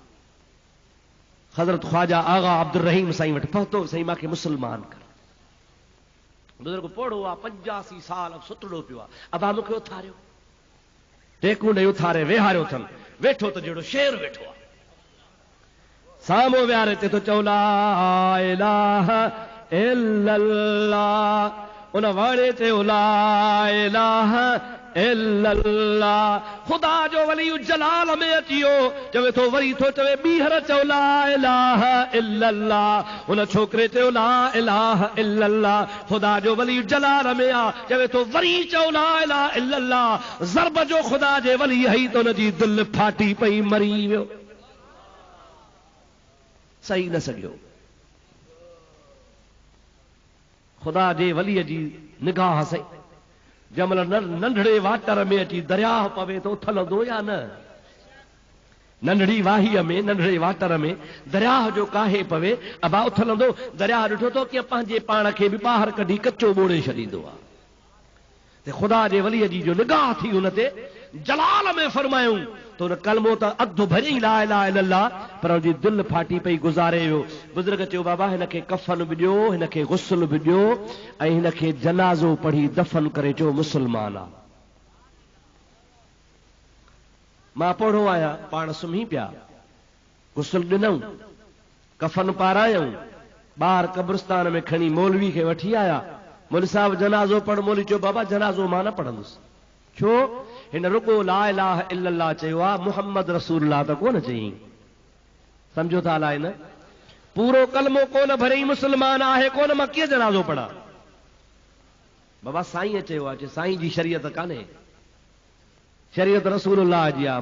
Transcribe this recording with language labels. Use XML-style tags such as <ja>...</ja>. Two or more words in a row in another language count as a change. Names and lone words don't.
<sd>हज़रत ख्वाजा आगा अब्दुर रहीम साईं वटि पहुतो, साईं मांखे मुस्लमान कर। बुज़ुर्ग पोढ़ो आहे, 85 साल सुतड़ो पियो आहे, अबा मूंखे उथारियो, टेकूं ॾेई उथारे वेहारियो अथनि, वेठो त जहिड़ो शेर वेठो आहे, साम्हूं विहारे ते तो चओ</sd> <ar>لا إله إلا الله,</ar> <sd>उन वाणे चयो</sd> <ar>لا إله إلا الله.</ar> <sd>खुदा जो वली जलाल में अचियो, चवे थो वरी थो चवे ॿीहर चओ</sd> <ar>لا إله إلا الله.</ar> <sd>उन छोकिरे चयो</sd> <ar>لا إله إلا الله,</ar> <sd>खुदा जो वली जलाल में आ, चवे थो वरी चओ</sd> <ar>لا إله إلا الله.</ar> <sd>ज़रब जो खुदा जे वली हई त उन जी दिलि फाटी पई, मरी वियो, सही न सघियो। खुदा जे वलीअ जी निगाह सही, जंहिंमहिल नंढड़े वाटर में अची दरिया पवे तो उथलंदो या न, नंढड़ी वाहीअ में, नंढड़े वाटर में दरिया जो काहे पवे, अबा उथलंदो। दरिया ॾिठो तो कि पंहिंजे पाण खे बि ॿाहिरि कढी कचो ॿोड़े छॾींदो आहे। खुदा जे वलीअ जी जो निगाह थी उन ते जलाल में फरमायूं तो उन कलमो त अधु भरी</sd> <ar>لا إله إلا الله,</ar> <sd>पर उनजी दिलि फाटी पई, गुज़ारे वियो। बुज़ुर्ग चयो बाबा हिनखे कफन बि ॾियो, हिनखे गुस्ल बि ॾियो, ऐं हिनखे जनाज़ो पढ़ी दफ़न करे चयो मुस्लमान आहे। मां पढ़ो आहियां, पाण सुम्ही पिया, गुस्ल ॾिनऊं, कफन पारायूं, ॿाहिरि कब्रिस्तान में खणी मौलवी खे वठी आया। मौलवी साहब जनाज़ो पढ़। मौलवी चयो बाबा जनाज़ो मां न पढ़ंदुसि। छो? हिन रुगो</sd> <ar>لا إله إلا الله</ar> <sd>चयो आहे,</sd> <ar>محمد رسول الله</ar> <sd>त कोन चई। सम्झो था अलाए न, पूरो कलमो कोन भरई मुस्लमान आहे कोन, मां कीअं जनाज़ो पढ़ा? बाबा साईं चयो आहे, साईं जी शरीयत कान्हे, शरीयत रसूलुल्लाह जी आहे।</sd>